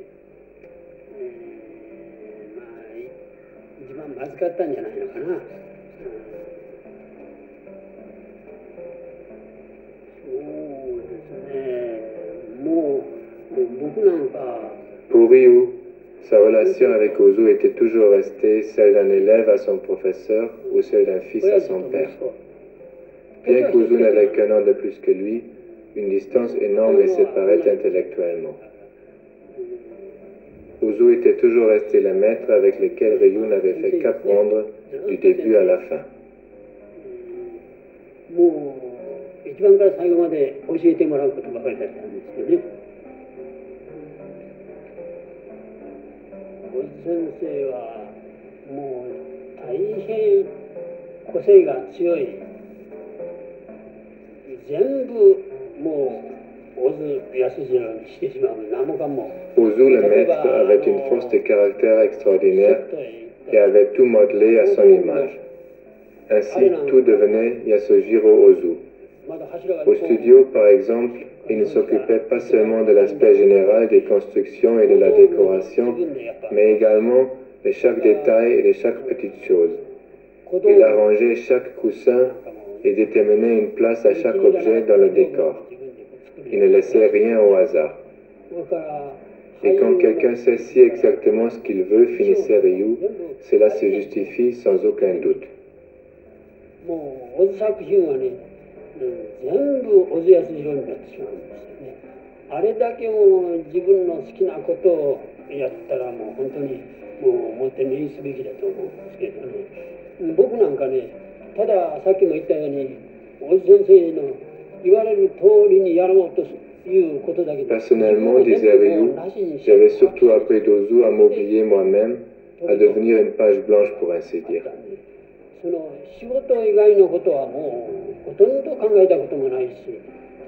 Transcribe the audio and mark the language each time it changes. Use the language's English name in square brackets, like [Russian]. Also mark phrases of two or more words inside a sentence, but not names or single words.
[French] Pour Ryu, sa relation avec Ozu était toujours restée celle d'un élève à son professeur ou celle d'un fils à son père. Bien qu'Ozu n'avait qu'un an de plus que lui, une distance énorme les séparait intellectuellement. Ozu était toujours resté le maître avec lequel Ryu n'avait fait qu'apprendre du début à la fin. [Japanese] 一番から最後まで教えてもらうことばかりだったんですよね。小津先生はもう大変個性が強い。全部もう小津安二郎にしてしまう何もかも。 [French] Ozu, le maître, avait une force de caractère extraordinaire et avait tout modelé à son image. Ainsi, tout devenait Yasujiro Ozu. Au studio, par exemple, il ne s'occupait pas seulement de l'aspect général des constructions et de la décoration, mais également de chaque détail et de chaque petite chose. Il arrangeait chaque coussin et déterminait une place à chaque objet dans le décor. Il ne laissait rien au hasard. Et quand quelqu'un sait si exactement ce qu'il veut, finissait Ryu, cela se justifie sans aucun doute. [Japanese] もう小津作品はね、全部小津安二郎になってしまうんですよね。あれだけも自分の好きなことをやったらもう本当にもうもって目にすべきだと思うんですけどね。僕なんかね、たださっきも言ったように小津先生の言われる通りにやろうということだけで。 [French] Personnellement, disait Ryu, j'avais surtout appris d'Ozu à m'oublier moi-même, à devenir une page blanche pour ainsi dire. [Japanese] その仕事以外のことはもうほとんど考えたこともないし